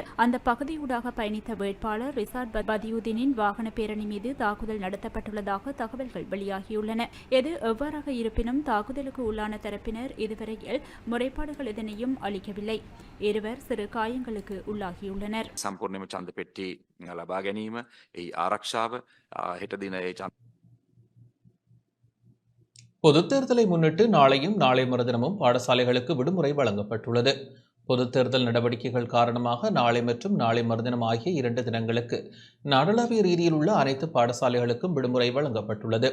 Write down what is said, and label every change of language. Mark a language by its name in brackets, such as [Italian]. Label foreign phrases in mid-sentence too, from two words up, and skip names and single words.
[Tamil] அந்த பகுதியூடாக பயணித்த வேட்பாளர் ரிஷாட் பதியுதீனின் வாகன பேரணி மீது தாக்குதல் நடத்தப்பட்டுள்ளதாக தகவல்கள் வெளியாகியுள்ளன. எது எவ்வாறாக இருப்பினும் தாக்குதலுக்கு உள்ளான தரப்பினர் இதுவரையில் முறைப்பாடுகள் எதனையும் அளிக்கவில்லை. இருவர் சிறு காயங்களுக்கு உள்ளாகியுள்ளனர். [Sinhala] සම්පූර්ණයෙන්ම ඡන්ද පෙට්ටි ලබා ගැනීම, ඒ ආරක්ෂාව හෙට දින ඒ [Tamil] பொதுத் தேர்தலை முன்னிட்டு நாளையும் நாளை மறுதினமும் பாடசாலைகளுக்கு விடுமுறை வழங்கப்பட்டுள்ளது. பொதுத் தேர்தல் நடவடிக்கைகள் காரணமாக நாளை மற்றும் நாளை மறுதினம் ஆகிய 2 தினங்களுக்கு நாடளாவிய ரீதியில் உள்ள அனைத்து பாடசாலைகளுக்கும் விடுமுறை வழங்கப்பட்டுள்ளது.